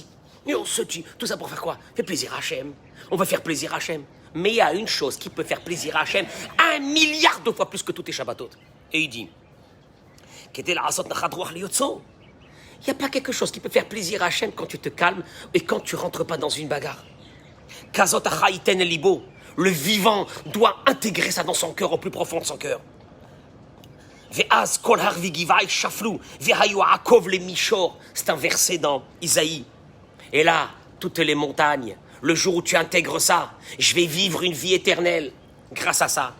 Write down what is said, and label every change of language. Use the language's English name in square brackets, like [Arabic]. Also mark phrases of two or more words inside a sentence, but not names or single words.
[French] Et on se tue. Tout ça pour faire quoi? Faire plaisir à Hachem. On va faire plaisir à Hachem. Mais il y a une chose qui peut faire plaisir à Hachem 1 milliard de fois plus que tous tes Shabbatot. Et il dit, il n'y a pas quelque chose qui peut faire plaisir à Hachem quand tu te calmes et quand tu rentres pas dans une bagarre. [Hebrew] כזאת אחיתן ליבו. [French] Le vivant doit intégrer ça dans son cœur, au plus profond de son cœur. C'est un verset dans Isaïe. Et là, toutes les montagnes, le jour où tu intègres ça, je vais vivre une vie éternelle grâce à ça.